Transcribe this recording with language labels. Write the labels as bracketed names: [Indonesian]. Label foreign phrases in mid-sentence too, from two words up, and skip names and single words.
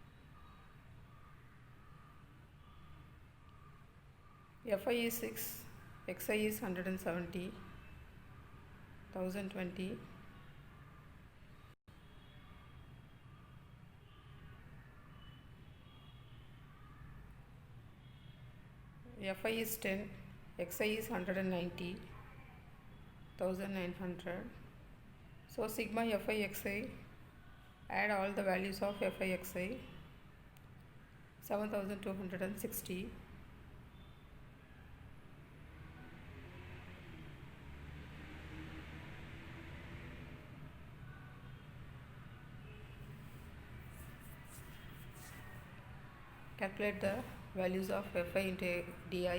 [English] Fi is 6, xi is 170, 1020, fi is 10, xi is 190, 1900. So sigma fi xi, add all the values of fi xi, 7260, calculate the values of fi into di.